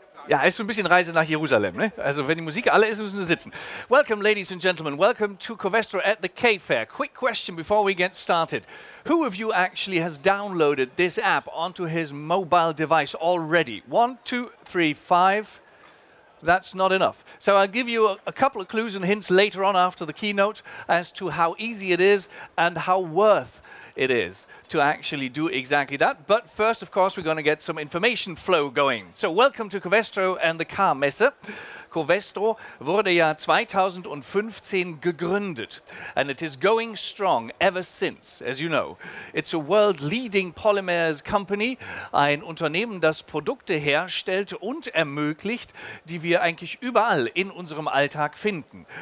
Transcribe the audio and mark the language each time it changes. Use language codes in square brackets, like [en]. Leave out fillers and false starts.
[de] Heißt so ein bisschen Reise nach Jerusalem, ne? Also wenn die Musik alle ist, müssen sie sitzen. [en] Welcome, ladies and gentlemen. Welcome to Covestro at the K Fair. Quick question before we get started. Who of you actually has downloaded this app onto his mobile device already? 1, 2, 3, 5. That's not enough. So I'll give you a couple of clues and hints later on after the keynote as to how easy it is and how worth it is to actually do exactly that. But first, of course, we're going to get some information flow going. So welcome to Covestro and the Car Messe. [de] Covestro wurde ja 2015 gegründet, [en] and it is going strong ever since, as you know. It's a world-leading polymers company, [de] ein Unternehmen, das Produkte herstellt und ermöglicht, die wir eigentlich überall in unserem Alltag finden.